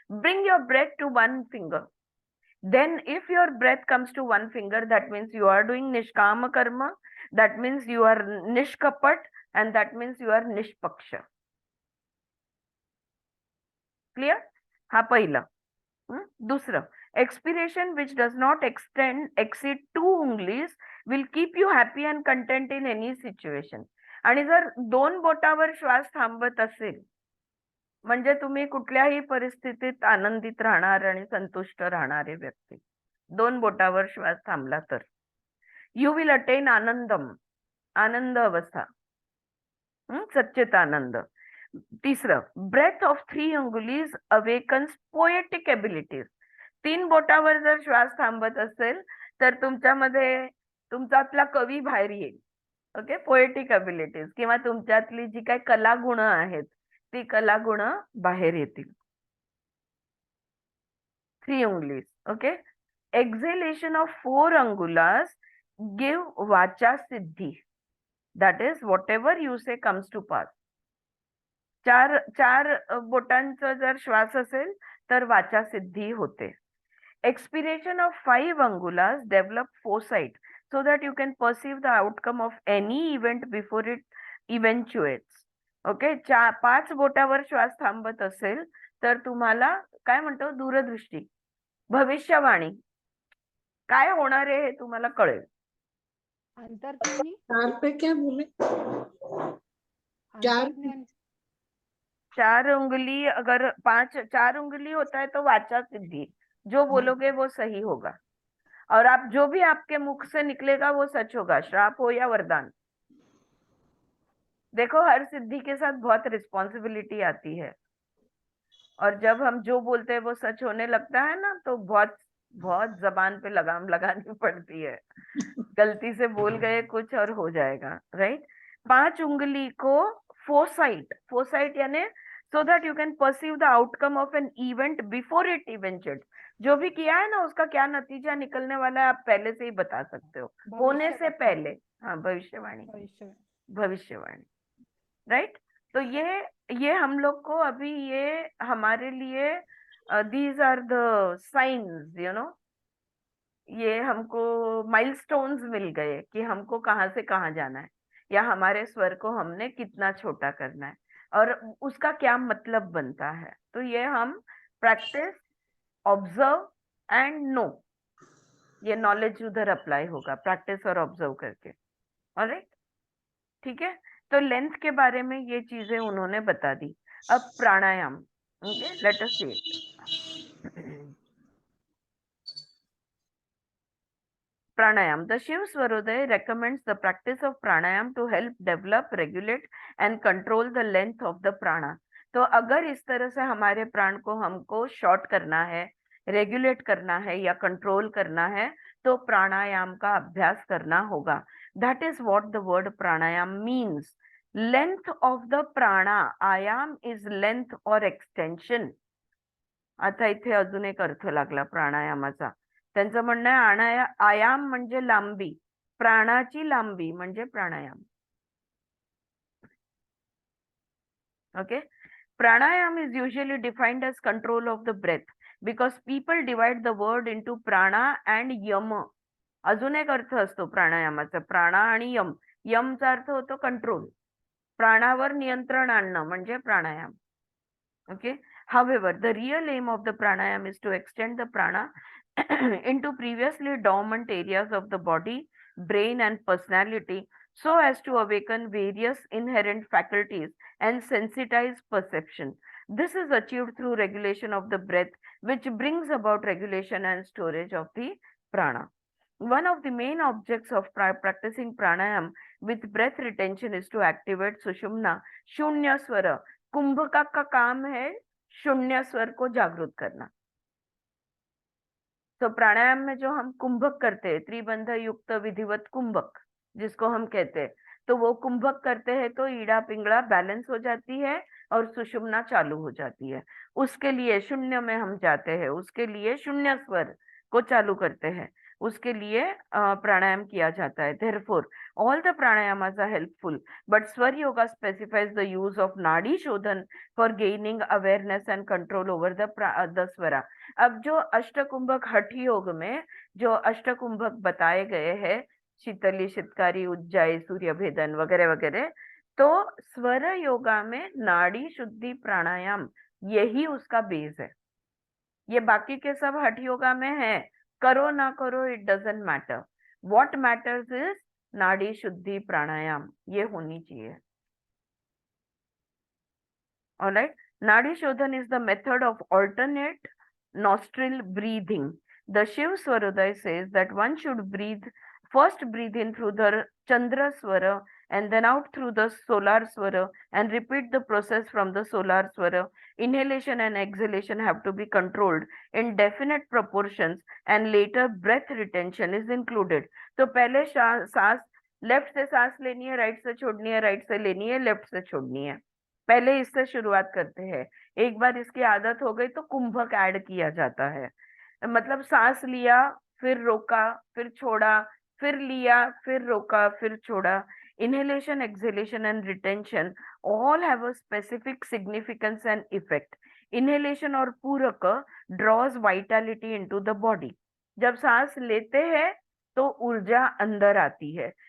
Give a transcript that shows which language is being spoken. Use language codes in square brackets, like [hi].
[en] Bring your breath to one finger. Then if your breath comes to one finger, that means you are doing nishkama karma, that means you are nishkapat, and that means you are nishpaksha. Clear? [mr] हा पहिला. दुसरं, [en] expiration which does not exceed 2 unglis will keep you happy and content in any situation. [mr] आणि जर 2 बोटावर श्वास थांबत असेल म्हणजे तुम्ही कुठल्याही परिस्थितीत आनंदित राहणार आणि संतुष्ट राहणारे व्यक्ती. 2 बोटावर श्वास थांबला तर [en] you will attain [mr] आनंदम, आनंद अवस्था, सच्चित आनंद. [en] तिसरं, breath of 3 अंगुलीज awakens poetic abilities. [mr] 3 बोटावर जर श्वास थांबत असेल तर तुमच्यामध्ये तुमच्यातला कवी बाहेर येईल. ओके, [en] poetic abilities [mr] किंवा तुमच्यातली जी काही कलागुण आहेत ती कलागुण बाहेर येतील. [en] 3 उंगलीज. Okay. Exhalation of 4 अंगुलास give वाचा सिद्धी. That is what you say comes to pass. [mr] 4 बोटांचा जर श्वास असेल तर वाचा सिद्धी होते. [en] Expiration of 5 अंगुलास develop foresight so that you can perceive the outcome of any event before it eventuates. Okay. [mr] 5 बोटावर श्वास थांबत असेल तर तुम्हाला काय म्हणतो? दूरदृष्टी, भविष्यवाणी, काय होणार आहे हे तुम्हाला कळेल. अंतर्ज्ञानी. [hi] 4 पे क्या बोले? अंतर्ज्ञानी. 4 उंगली अगर 4 उंगली होता है तो वाचा सिद्धि. जो बोलोगे वो सही होगा और आप जो भी आपके मुख से निकलेगा वो सच होगा, श्राप हो या वरदान. देखो, हर सिद्धि के साथ बहुत रिस्पॉन्सिबिलिटी आती है और जब हम जो बोलते हैं वो सच होने लगता है ना तो बहुत बहुत जबान पे लगाम लगानी पड़ती है. गलती से बोल गए कुछ और हो जाएगा. राइट. 5 उंगली को फोरसाइट यानी [en] so that you can perceive the outcome of an event before it eventuates. [hi] जो भी किया है ना उसका क्या नतीजा निकलने वाला है आप पहले से ही बता सकते हो, होने से पहले. हाँ, भविष्यवाणी. राइट. तो ये हम लोग को अभी ये हमारे लिए [en] These are the science, you know. [hi] ये हमको माइलस्टोन्स मिल गए कि हमको कहाँ से कहाँ जाना है या हमारे स्वर को हमने कितना छोटा करना है और उसका क्या मतलब बनता है. तो ये हम [en] practice, observe and know, [hi] ये नॉलेज उधर अप्लाई होगा प्रैक्टिस और ऑब्जर्व करके. [en] Alright. [hi] ठीक है. तो लेंथ के बारे में ये चीजें उन्होंने बता दी. अब प्राणायाम. [en] Okay, let us see it. Pranayam. The Shiv Swaroday recommends the practice of pranayam to help develop, regulate and control the length of the prana. [hi] तो अगर इस तरह से हमारे प्राण को हमको शॉर्ट करना है, रेगुलेट करना है या कंट्रोल करना है तो प्राणायाम का अभ्यास करना होगा. [en] That is what the word pranayam means. Length of the prana. Ayam is length or extension. [mr] आता इथे अजून एक अर्थ लागला प्राणायामाचा. त्यांचं म्हणणं आहे आयाम म्हणजे लांबी, प्राणाची लांबी म्हणजे प्राणायाम. Okay. [en] Pranayama is usually defined as control of the breath because people divide the word into prana and yama. [mr] अजून एक अर्थ असतो प्राणायामाचा, प्राणा आणि यम. यमचा अर्थ होतो कंट्रोल प्राणावर नियंत्रण आणणं म्हणजे प्राणायाम. [en] Okay. However, the real aim of the pranayam is to extend the prana into previously dormant areas of the body, brain, and personality so as to awaken various inherent faculties and sensitize perception. This is achieved through regulation of the breath, which brings about regulation and storage of the prana. One of the main objects of practicing pranayam with breath retention is to activate sushumna, shunya swara. [hi] कुंभका का काम है शून्य स्वर को जागृत करना. तो प्राणायाम में जो हम कुंभक करते हैं, त्रिबंध युक्त विधिवत कुंभक जिसको हम कहते हैं, तो वो कुंभक करते हैं तो ईड़ा पिंगला बैलेंस हो जाती है और सुषुम्ना चालू हो जाती है. उसके लिए शून्य में हम जाते हैं, उसके लिए शून्य स्वर को चालू करते हैं, उसके लिए प्राणायाम किया जाता है. [en] Therefore, all the pranayamas are helpful, but Swar Yoga specifies the use of Nadi Shodhan for gaining awareness and control over the swara. [hi] अब जो अष्टकुंभक हठ योग में जो अष्टकुंभक बताए गए हैं, शीतली, शितकारी, उज्जाई, सूर्य भेदन वगैरह वगैरह, तो स्वर योगा में नाड़ी शुद्धि प्राणायाम यही उसका बेस है. ये बाकी के सब हठ योगा में है, करो ना करो [en] It doesn't matter. What matters is [hi] नाड़ी शुद्धि प्राणायाम, ये होनी चाहिए. [en] Alright. Nadi shodhan is the method of alternate nostril breathing. The Shiv Swarodaya says that one should first breathe in through the Chandra Swara and then out through the Solar Swara and repeat the process from the Solar Swara. Inhalation and exhalation have to be controlled in definite proportions and later breath retention is included. [hi] तो पहले सांस left से सांस लेनी है, right से छोड़नी है, राइट से लेनी है, लेफ्ट से छोड़नी है. पहले इससे शुरुआत करते हैं. एक बार इसकी आदत हो गई तो कुंभक ऐड किया जाता है. मतलब सांस लिया, फिर रोका, फिर छोड़ा, फिर लिया, फिर रोका, फिर छोड़ा. [en] Inhalation, exhalation and retention all have a specific significance and effect. Inhalation [hi] और पूरक [en] draws vitality into the body. [hi] जब सांस लेते हैं तो ऊर्जा अंदर आती है.